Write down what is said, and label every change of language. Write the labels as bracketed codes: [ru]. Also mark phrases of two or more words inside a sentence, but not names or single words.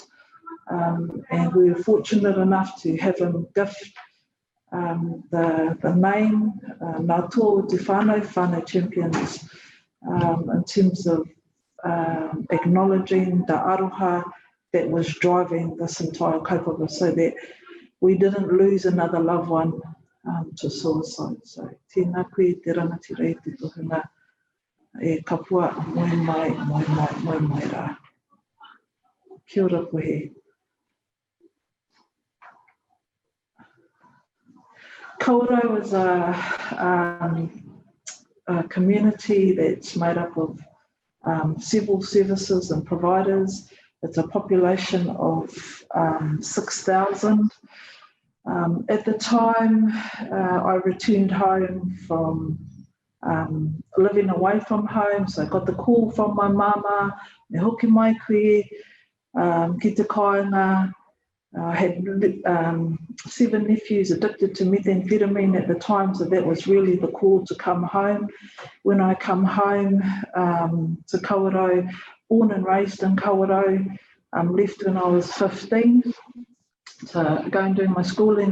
[en] And we were fortunate enough to have him gift the name [mi] Ngā Tō Te Whānau [en] Champions in terms of acknowledging the aroha that was driving this entire kaupapa so that we didn't lose another loved one to suicide. [mi] So tēnā koe te rangati rei te tohunga e kapua moi mai rā. Kia ora koe. [en] Kawerau is a community that's made up of several services and providers. It's a population of 6,000. At the time, I returned home from living away from home, so I got the call from my mama, [mi] me hoki mai koe, ki te kāinga, [en] I had 7 nephews addicted to methamphetamine at the time, so that was really the call to come home. When I come home to Kawerau, born and raised in Kawerau, left when I was 15 to go and do my schooling.